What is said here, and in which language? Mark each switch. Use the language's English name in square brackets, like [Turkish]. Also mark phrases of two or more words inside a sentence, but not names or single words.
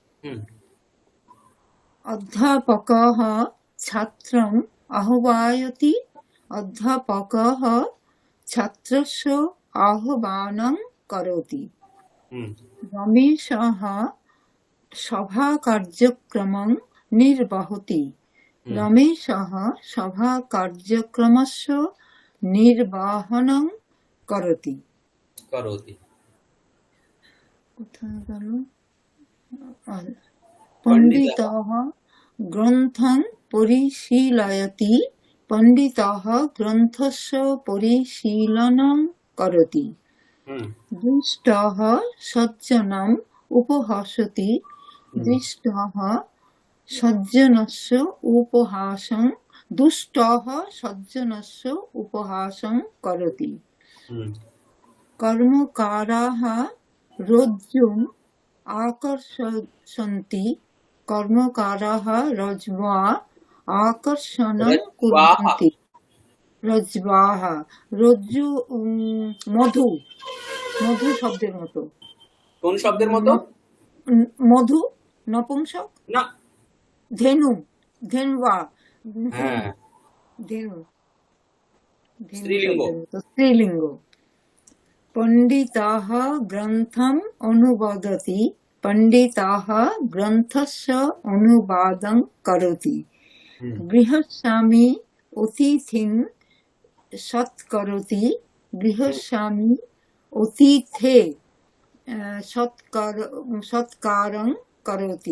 [Sanskrit] অধ্যাপকः ছাত্রং আহ্বায়তি, অধ্যাপকः ছাত্রস্য আহ্বানং করতি। রমেশः সভাকার্যক্রমং নির্বহতি, রমেশः সভাকার্যক্রমস্য নির্বাহনং করতি। [Bangla] কোথায় গেল? [Sanskrit] পণ্ডিতः গ্রন্থং পরিশীলয়তি, পণ্ডিতः গ্রন্থস্য পরিশীলनं করতি। দুষ্টः সজ্জনম উপহাসতি, দুষ্টः সজ্জনস্য উপহাসং, দুষ্টः সজ্জনস্য উপহাসং করতি। কর্মকারাः রজ্জুম আকর্ষন্তি, কর্মকারাः রজ্জ্বা আকর্ষণং কুর্বন্তি। [Bangla] রজ্জ্বাহ রজ্জু, মধু, মধু শব্দের মতো। কোন শব্দের মতো? মধু নপুংসক না, ধেনু, ধেনুয়া, হ্যাঁ, ধেনু, স্ত্রীলিঙ্গ। স্ত্রীলিঙ্গ। [Sanskrit] পণ্ডিতাः গ্রন্থম অনুবাদতি, পণ্ডিতাः গ্রন্থস্য অনুবাদং করতি। গৃহস্বামী অতিথিং সৎকরতি, গৃহস্বামী অতিথে সৎকারং করতি।